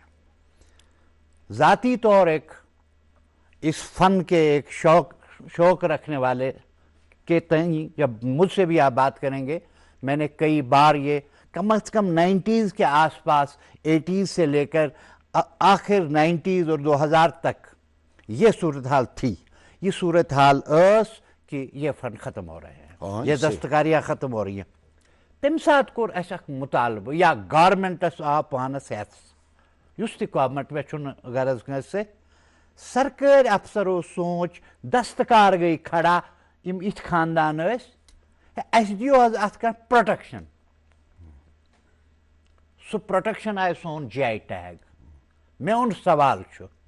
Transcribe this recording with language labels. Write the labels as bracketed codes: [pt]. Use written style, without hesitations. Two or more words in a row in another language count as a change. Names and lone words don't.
[ur] ذاتی طور اس فن کے ایک شوق رکھنے والے کے تئیں جب مجھ سے بھی آپ بات کریں گے میں نے کئی بار یہ کم از کم 90s کے آس پاس 80s سے لے کر آخر 90s اور 2000 تک یہ صورتحال تھی. یہ صورتحال کہ یہ فن ختم ہو رہے ہیں یہ دستکاریاں ختم ہو رہی ہیں. [ks] تمہِ ساتہٕ کوٚر اَسہِ اکھ مُطالبہٕ یا گورمنٹس آو پانس ہٮ۪س یُس تہِ گورمنٹ مےٚ چھُنہٕ غرض کٲنٛسہِ سۭتۍ سرکٲرۍ افسرو سونٛچ دستکار گٔے کھڑا یِم یِتھۍ خاندان ٲسۍ اَسہِ دِیِو حظ اَتھ کانٛہہ پرٛوٹٮ۪کشَن سُہ پرٛوٹٮ۪کشَن آیہِ سون [en] GI tag [ks] میون سوال چھُ